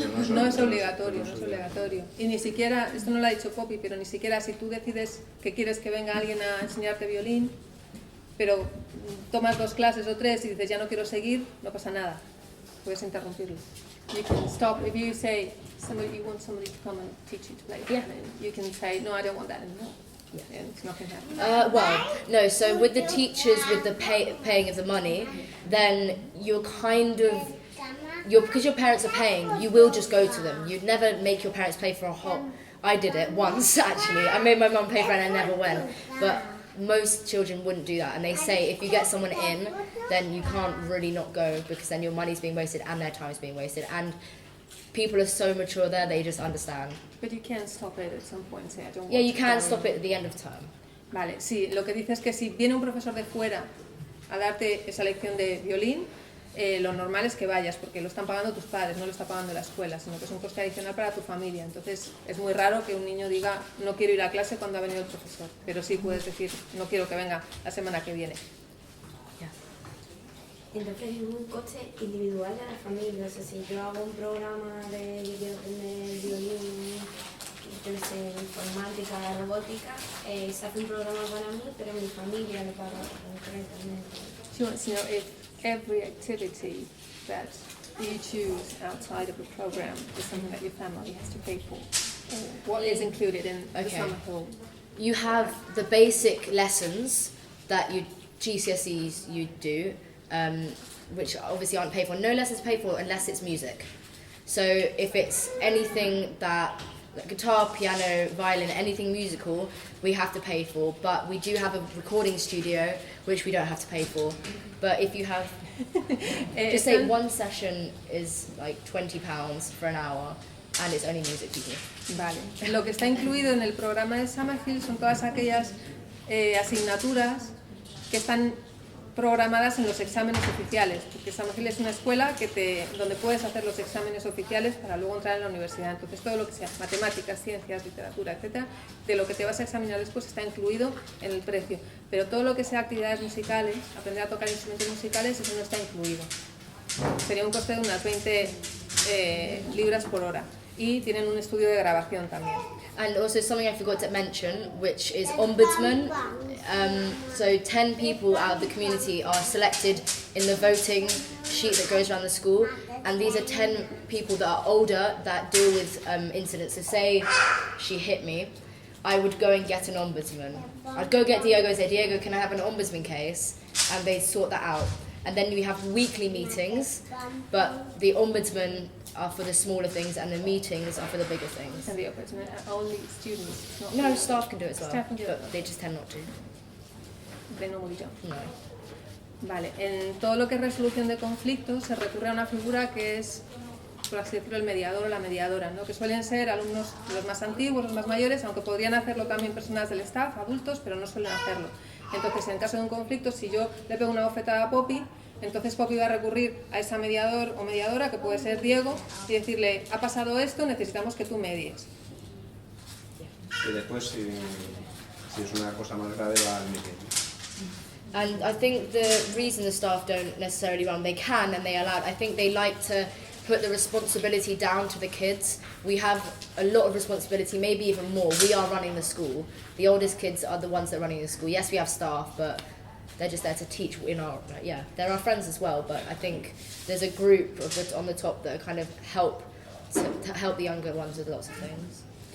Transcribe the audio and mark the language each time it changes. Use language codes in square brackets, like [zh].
[es] No es obligatorio, no es obligatorio. Y ni siquiera, esto no lo ha dicho Poppy, pero ni siquiera si tú decides que quieres que venga alguien a enseñarte violín, pero tomas 2 clases o 3 y dices ya no quiero seguir, no pasa nada. Puedes interrumpirlo. [en] You can stop if you say you want somebody to come and teach you to play violin. You can say no, I don't want that anymore. Yeah, and it's not going to happen. Well, no, so with the teachers, with the paying of the money, then you're kind of, because your parents are paying, you will just go to them. You'd never make your parents pay for a whole, I did it once actually. I made my mum pay for it and I never went. But most children wouldn't do that, and they say if you get someone in, then you can't really not go, because then your money's being wasted and their time's being wasted. And people are so mature there, they just understand. But you can stop it at some point. Say, I don't want Yeah, you to can come. stop it at the end of term. [es] Vale, sí, lo que dice es que si viene un profesor de fuera a darte esa lección de violín, lo normal es que vayas, porque lo están pagando tus padres, no lo está pagando la escuela, sino que es un coste adicional para tu familia. Entonces es muy raro que un niño diga no quiero ir a clase cuando ha venido el profesor, pero sí puedes decir no quiero que venga la semana que viene. Entonces es un coste individual de la familia. O sea, si yo hago un programa de violín, yo no sé, informática, robótica, se hace un programa para mí, pero mi familia lo paga concretamente. [en] She wants to know if every activity that you choose outside of the program is something that your family has to pay for. What is included in the Summerhill? You have the basic lessons that GCSEs you do, which obviously aren't paid for. No lessons paid for unless it's music. So if it's anything that, like guitar, piano, violin, anything musical, we have to pay for. But we do have a recording studio, which we don't have to pay for. But if you have, just say one session is like £20 for an hour, and it's only music people. [es] Vale. Lo que está incluido en el programa de Summerhill son todas aquellas asignaturas que están programadas en los exámenes oficiales, porque Summerhill es una escuela donde puedes hacer los exámenes oficiales para luego entrar en la universidad. Entonces todo lo que sea matemáticas, ciencias, literatura, etcétera, de lo que te vas a examinar después está incluido en el precio. Pero todo lo que sea actividades musicales, aprender a tocar instrumentos musicales, eso no está incluido. Sería un coste de unas 20 libras por hora. Y tienen un estudio de grabación también. [en] And also something I forgot to mention, which is ombudsman. So 10 people out of the community are selected in the voting sheet that goes around the school, and these are 10 people that are older that deal with incidents. So say she hit me, I would go and get an ombudsman. I'd go get Diego and say, Diego, can I have an ombudsman case? And they'd sort that out. And then we have weekly meetings, but the ombudsman are for the smaller things and the meetings are for the bigger things. And the ombudsman are only students? No, staff can do it as well, Staff can do it. but they just tend not to. [es] De no morir. No. Vale, en todo lo que es resolución de conflictos se recurre a una figura que es, por así decirlo, el mediador o la mediadora, ¿no? Que suelen ser alumnos los más antiguos, los más mayores, aunque podrían hacerlo también personas del staff, adultos, pero no suelen hacerlo. Entonces, en caso de un conflicto, si yo le pego una bofetada a Poppy, entonces Poppy va a recurrir a esa mediador o mediadora, que puede ser Diego, y decirle, ha pasado esto, necesitamos que tú medies. Y después, si es una cosa más grave, va al meeting. [en] And I think the reason the staff don't necessarily run, they can and they are allowed. I think they like to put the responsibility down to the kids. We have a lot of responsibility, maybe even more. We are running the school. The oldest kids are the ones that are running the school. Yes, we have staff, but they're just there to teach they're our friends as well, but I think there's a group on the top that kind of help the younger ones with lots of things.